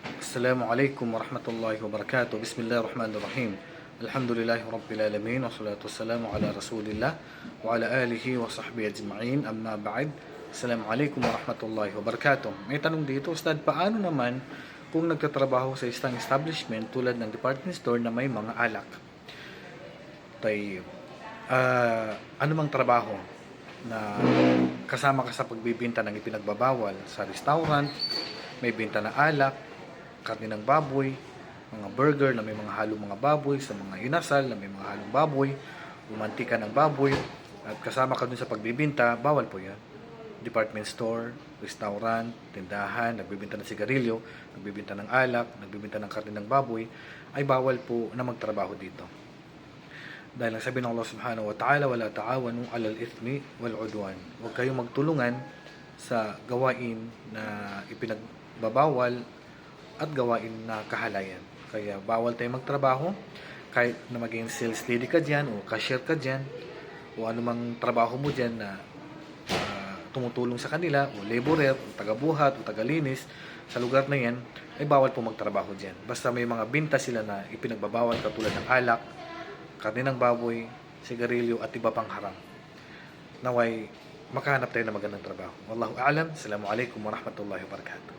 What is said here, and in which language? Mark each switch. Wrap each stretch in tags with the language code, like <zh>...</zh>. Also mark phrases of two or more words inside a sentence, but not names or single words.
<ar>السلام عليكم ورحمة الله وبركاته. بسم الله الرحمن الرحيم. الحمد لله رب العالمين والصلاة والسلام على رسول الله وعلى آله وصحبه أجمعين. أما بعد. السلام عليكم ورحمة الله وبركاته.</ar> <tl>May tanong dito, Ustad, paano naman kung nagtatrabaho sa isang establishment tulad ng</tl> <en>department store</en> <tl>na may mga alak? Tayo, ano mang trabaho na kasama ka sa pagbibinta ng ipinagbabawal sa restaurant, may binta na alak, karne ng baboy, mga burger na may mga halong mga baboy, sa mga inasal na may mga halong baboy, mantika ng baboy, at kasama ka dun sa pagbibinta, bawal po yan.</tl> <en>Department store,</en> <tl>restaurant, tindahan, nagbibinta ng sigarilyo, nagbibinta ng alak, nagbibinta ng karne ng baboy, ay bawal po na magtrabaho dito. Dahil ang sabi ng</tl> <ar>الله سبحانه وتعالى, ولا تعاونوا على الإثم والعدوان.</ar> <tl>Huwag kayong magtulungan sa gawain na ipinagbabawal at gawain na kahalayan. Kaya bawal tayong magtrabaho kahit na maging</tl> <en>sales lady</en> <tl>ka dyan o cashier ka dyan o anumang trabaho mo dyan na tumutulong sa kanila o laborer o tagabuhat o tagalinis sa lugar na yan, ay bawal po magtrabaho dyan. Basta may mga binta sila na ipinagbabawal katulad ng alak, karne ng baboy, sigarilyo at iba pang haram. Naway makahanap tayo ng magandang trabaho.</tl> <ar>والله أعلم. السلام عليكم ورحمة الله وبركاته.</ar>